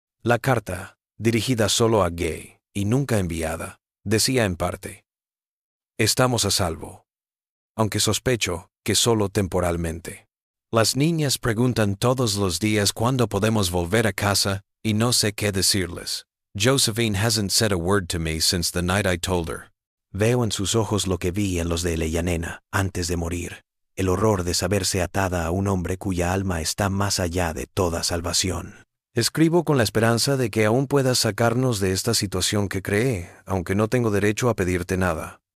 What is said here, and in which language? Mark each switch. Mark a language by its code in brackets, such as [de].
[es] La carta, dirigida solo a Gay y nunca enviada, decía en parte: «Estamos a salvo, aunque sospecho que solo temporalmente. Las niñas preguntan todos los días cuándo podemos volver a casa y no sé qué decirles. [en] Josephine hasn't said a word to me since the night I told her». [es] Veo en sus ojos lo que vi en los de Eleyanena antes de morir, el horror de saberse atada a un hombre cuya alma está más allá de toda salvación. Escribo con la esperanza de que aún puedas sacarnos de esta situación que creé, aunque no tengo derecho a pedirte nada.